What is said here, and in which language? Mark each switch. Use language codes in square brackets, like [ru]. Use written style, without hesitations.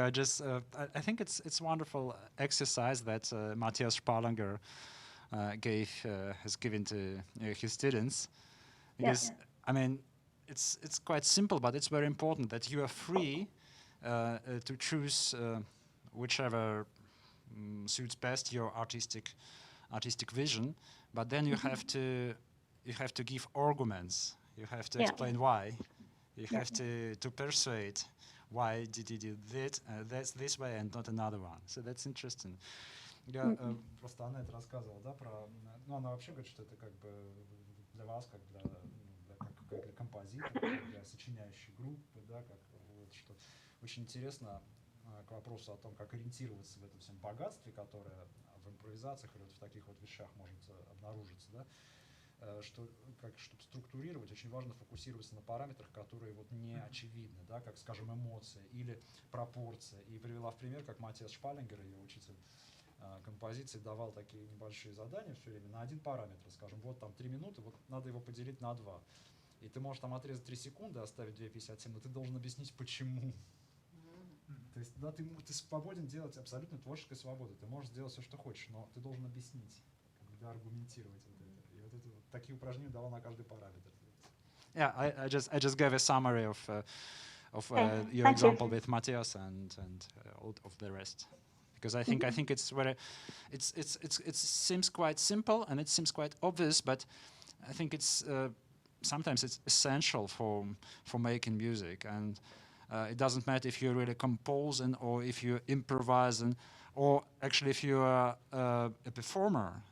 [en] I think it's wonderful exercise that Matthias Sparlanger has given to his students, because I mean it's quite simple, but it's very important that you are free to choose whichever suits best your artistic vision, but then you have to give arguments. You have to explain why. You have to persuade why did you do that's this way and not another one. So that's interesting. [ru] Я просто Аннет рассказывала, да, про, ну она вообще говорит, что это как бы для вас, как для композитора, для сочиняющей группы, да, как вот, что очень интересно к вопросу о том, как ориентироваться в этом всем богатстве, которое в импровизациях или вот в таких вот вещах может обнаружиться, да, что чтобы структурировать, очень важно фокусироваться на параметрах, которые вот не очевидны, да, как, скажем, эмоция или пропорция. И привела в пример, как Матиас Шпалингер, ее учитель композиции, давал такие небольшие задания все время на один параметр. Скажем, вот там 3 минуты, вот надо его поделить на 2. И ты можешь там отрезать 3 секунды, оставить 2,57, но ты должен объяснить, почему. То есть, да, ты свободен делать абсолютно творческой свободы. Ты можешь сделать все, что хочешь, но ты должен объяснить, аргументировать вот это. И вот это вот такие упражнения давал на каждый параметр. [en] Yeah, I just gave a summary of your example with Matthias and all of the rest, because I think it's very it seems quite simple and it seems quite obvious, but I think it's sometimes it's essential for making music, and it doesn't matter if you're really composing or if you're improvising, or actually if you are a performer.